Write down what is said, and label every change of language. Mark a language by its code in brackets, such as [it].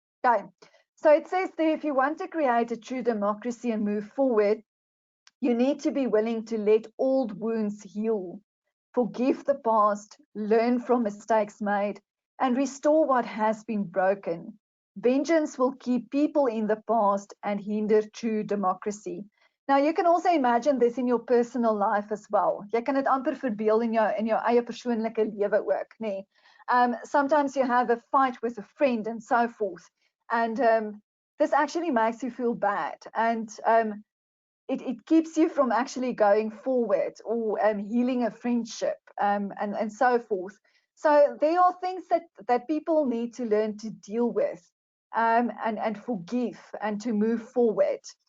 [en] Okay, so it says there, if you want to create a true democracy and move forward, you need to be willing to let old wounds heal, forgive the past, learn from mistakes made, and restore what has been broken. Vengeance will keep people in the past and hinder true democracy. Now, you can also imagine this in your personal life as well. [af] Jy kan dit amper verbeel in jou eie persoonlike lewe ook, nee. [en] Sometimes you have a fight with a friend and so forth, and this actually makes you feel bad, and it keeps you from actually going forward or healing a friendship, and so forth. So there are things that people need to learn to deal with, and forgive and to move forward.